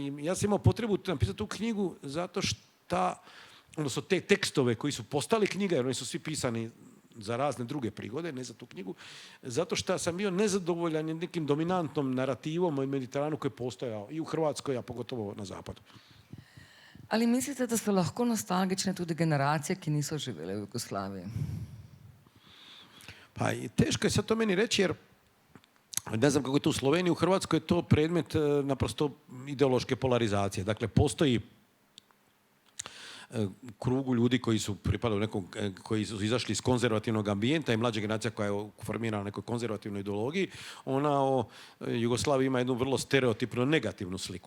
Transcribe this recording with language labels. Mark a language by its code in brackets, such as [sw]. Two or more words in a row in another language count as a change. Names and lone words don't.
[hr] I ja sam imao potrebu napisati tu knjigu zato odnosno te tekstove koji su postali knjiga, jer oni su svi pisani za razne druge prigode, ne za tu knjigu, zato što sam bio nezadovoljan nekim dominantnom narativom o Mediteranu koji je postojao i u Hrvatskoj, a pogotovo na zapadu. [sl] Ali mislite, da so lahko nostalgične tudi generacije, ki niso živele v Jugoslaviji? [hr] Pa teško je sad to meni reći, jer ne znam kako je to u Sloveniji, u Hrvatskoj je to predmet naprosto ideološke polarizacije. Dakle, postoji krugu ljudi koji su pripadali nekom, koji su izašli iz konzervativnog ambijenta i mlađa generacija koja je formirana na nekoj konzervativnoj ideologiji, ona o Jugoslaviji ima jednu vrlo stereotipno negativnu sliku.